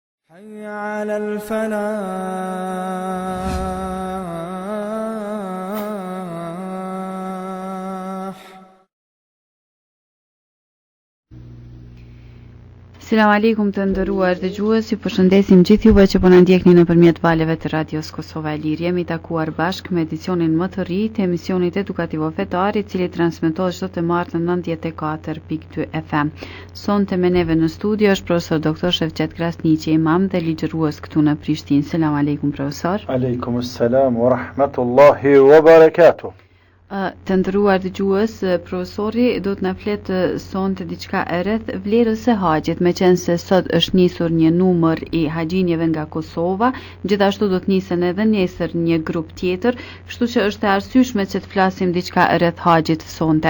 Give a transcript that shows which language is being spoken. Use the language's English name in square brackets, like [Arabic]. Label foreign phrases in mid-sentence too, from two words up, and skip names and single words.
[Arabic] حي على الفلاح. سلام عليكم [Albanian] të nderuar dëgjues, ju përshëndesim gjithë juve që po na ndjekni nëpërmjet valeve të Radios Kosova e Lirë. Jemi takuar bashkë me edicionin më të ri të emisionit edukativo-fetar, i cili transmetohet çdo të martë në 94.2 FM. Sonte me neve në studio është profesor doktor Shevqet Krasniqi, imam dhe ligjërues këtu në Prishtinë. [Arabic] سلام عليكم profesor. عليكم السلام ورحمة الله وبركاته. [Albanian] Të nderuar dëgjues, profesori do të na flet sonte diçka e rreth vlerës së haxhit, meqense sot është nisur një numër i haxhinjeve nga Kosova, gjithashtu do të nisen edhe nesër një grup tjetër, kështu që është e arsyeshme që të flasim diçka e rreth haxhit sonte.